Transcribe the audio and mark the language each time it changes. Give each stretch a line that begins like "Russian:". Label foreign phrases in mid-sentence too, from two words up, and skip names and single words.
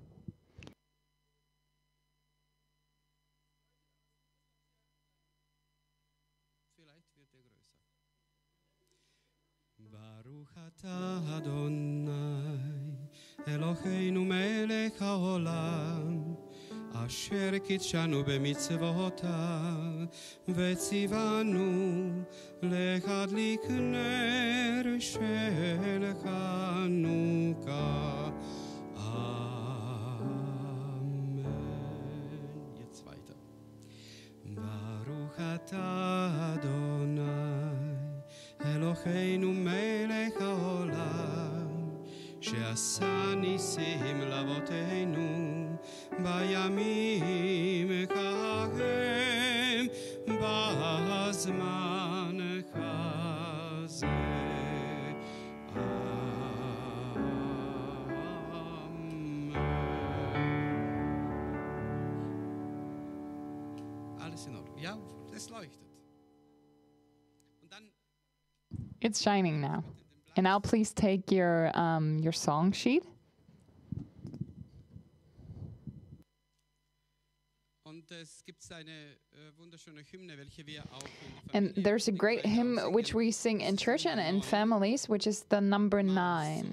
German: Vielleicht wird er größer.
Hebrew: ברוך אתה אדוני, אלוהינו מלך העולם, אשר קדשנו במצוותיו, וצוונו להדליק נר של חנוכה.
German: Amen. Jetzt weiter.
Hebrew: ברוך אתה אדוני, אלוהינו מלך העולם, שעשה נסים לאבותינו, בימים כהם, בזמן כזה.
German: Amen. Alles in Ordnung. Ja, es leuchtet. Und dann
English: It's shining now. And now please take your song sheet. And there's a great hymn which we sing in church and in families, which is the number 9.